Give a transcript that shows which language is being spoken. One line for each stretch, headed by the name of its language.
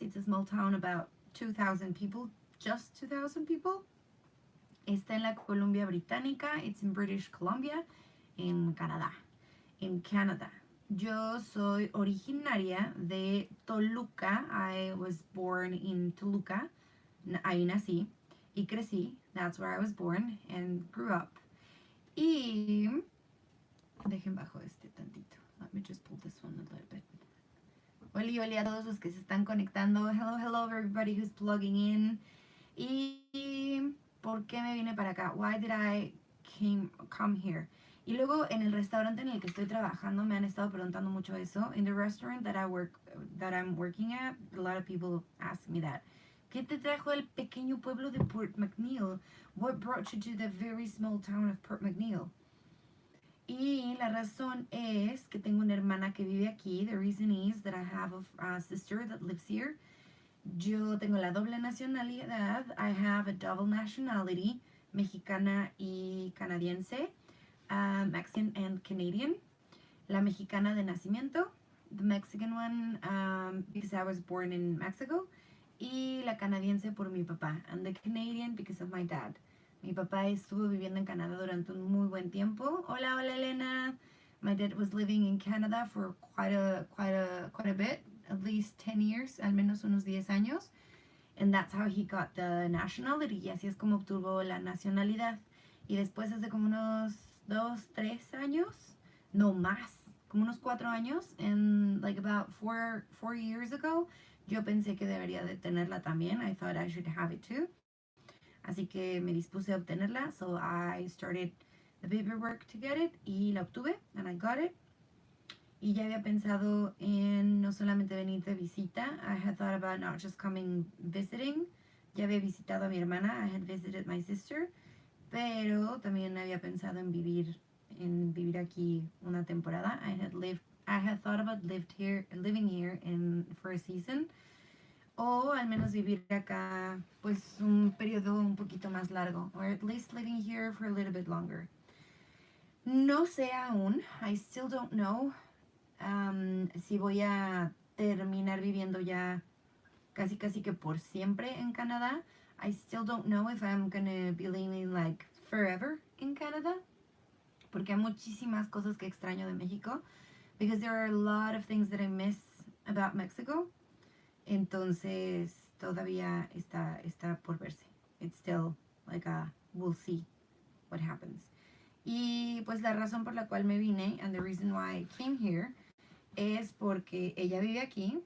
English: It's a small town about 2,000 people. Just 2,000 people.
Spanish: Está en la Columbia Británica.
English: It's in British Columbia,
Spanish: en Canadá. En Canadá. Yo soy originaria de Toluca.
English: I was born in Toluca.
Spanish: Ahí nací y crecí.
English: That's where I was born and grew up.
Spanish: Y dejen bajo este tantito.
English: Let me just pull this one a little bit.
Spanish: Hola a todos los que se están conectando.
English: Hello everybody who's plugging in.
Spanish: Y ¿por qué me vine para acá?
English: Why did I come here?
Spanish: Y luego en el restaurante en el que estoy trabajando me han estado preguntando mucho eso.
English: In the restaurant that I'm working at, a lot of people ask me that.
Spanish: ¿Qué te trajo el pequeño pueblo de Port McNeil?
English: What brought you to the very small town of Port McNeil?
Spanish: Y la razón es que tengo una hermana que vive aquí.
English: The reason is that I have a sister that lives here.
Spanish: Yo tengo la doble nacionalidad.
English: I have a double nationality,
Spanish: mexicana y canadiense,
English: Mexican and Canadian.
Spanish: La mexicana de nacimiento,
English: the Mexican one, because I was born in Mexico,
Spanish: y la canadiense por mi papá,
English: and the Canadian because of my dad.
Spanish: Mi papá estuvo viviendo en Canadá durante un muy buen tiempo.
English: Hola Elena. My dad was living in Canada for quite a bit, at least 10 years,
Spanish: al menos unos 10 años.
English: And that's how he got the nationality.
Spanish: Y así es como obtuvo la nacionalidad. Y después hace como unos 2, 3 años, no más, como unos 4 años,
English: and like about 4 years ago,
Spanish: yo pensé que debería de tenerla también.
English: I thought I should have it too.
Spanish: Así que me dispuse a obtenerla.
English: So I started the paperwork to get it.
Spanish: Y la obtuve.
English: And I got it.
Spanish: Y ya había pensado en no solamente venir de visita.
English: I had thought about not just coming visiting.
Spanish: Ya había visitado a mi hermana.
English: I had visited my sister.
Spanish: Pero también había pensado en vivir aquí una temporada.
English: I had thought about living here for a season.
Spanish: O al menos vivir acá pues un periodo un poquito más largo.
English: Or at least living here for a little bit longer.
Spanish: No sé aún.
English: I still don't know
Spanish: si voy a terminar viviendo ya casi que por siempre en Canadá.
English: I still don't know if I'm gonna be living like forever in Canada.
Spanish: Porque hay muchísimas cosas que extraño de México.
English: Because there are a lot of things that I miss about Mexico.
Spanish: Entonces todavía está por verse.
English: It's still like we'll see what happens.
Spanish: Y pues la razón por la cual me vine,
English: and the reason why I came here,
Spanish: es porque ella vive aquí.